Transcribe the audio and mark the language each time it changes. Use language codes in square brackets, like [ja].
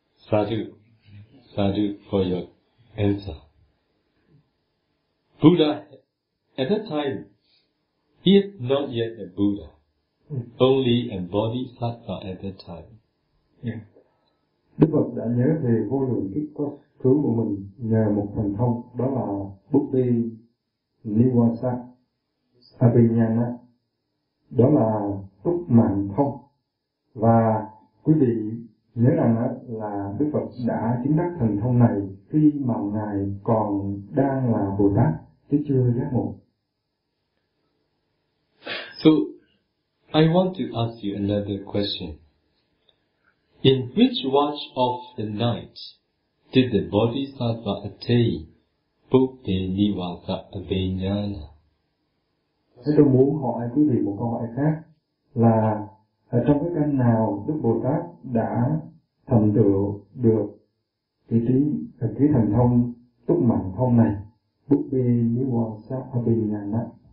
[en] Sadhu, sadhu for your answer. Buddha, at that time, he is not yet a Buddha. Only a Bodhisattva at that time. Yeah. [vi] Đức Phật đã nhớ về vô lượng kiếp quá khứ của mình nhờ một thần thông, đó là Bồ Đề Nivasa Abhijñāna. Đó là túc mạng thông. Và quý vị nhớ rằng là Đức Phật đã chứng đắc thần thông này khi mà Ngài còn đang là Bồ Tát, chứ chưa giác ngộ. [en] So, I want to ask you another question. In which watch of the night did the Bodhisattva attain Bodhi Nivasa Abhijnana? [vi] Thế tôi muốn hỏi quý vị một câu hỏi khác là ở trong cái căn nào Đức Bồ Tát đã thành tựu được vị trí cái thần thông túc mạng thông này Bodhi Nivasa Abhijnana?